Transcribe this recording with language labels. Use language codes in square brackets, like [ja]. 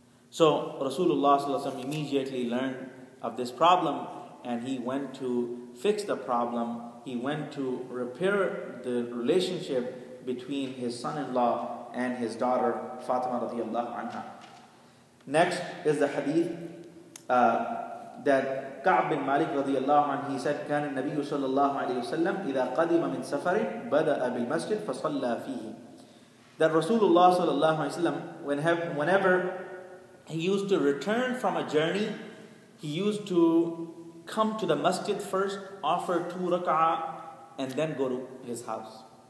[en] So Rasulullah sallallahu alaihi wasallam immediately learned of this problem and he went to fix the problem. He went to repair the relationship between his son-in-law and his daughter Fatima radiallahu anha. Next is the hadith that Ka'b bin Malik radiallahu anhu, he said, [ar] كان النبي صلى الله عليه وسلم إذا قدم من سفر بدأ بالمسجد فصلى فيه. [en] That Rasulullah sallallahu alaihi wasallam, whenever he used to return from a journey, he used to come to the masjid first, offer 2 rak'ah, and then go to his house.